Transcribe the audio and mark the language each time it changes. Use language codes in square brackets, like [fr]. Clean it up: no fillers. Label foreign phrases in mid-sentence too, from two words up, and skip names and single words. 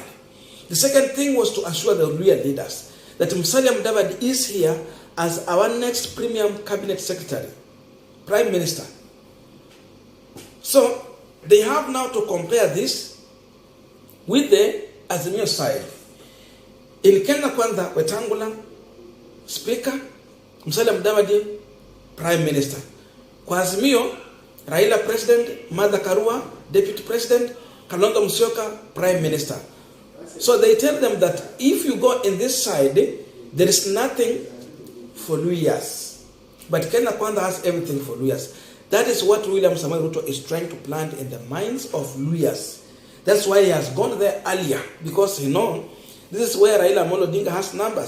[en] The second thing was to assure the Luhya leaders that Musalia Mudavadi is here as our next premium cabinet secretary, prime minister. So they have now to compare this with the Azimio side. In Kenya kwanza, Wetangula, Speaker, Musalia Mudavadi, Prime Minister. Kwa Azimio, Raila President, Martha Karua, Deputy President, Kalonzo Musyoka, Prime Minister. So they tell them that if you go in this side, there is nothing for Luhyas. But Kenya kwanza has everything for Luhyas. That is what William Samoei Ruto is trying to plant in the minds of Luhyas. That's why he has gone there earlier, because he knows This is where Raila Amolo Odinga has numbers.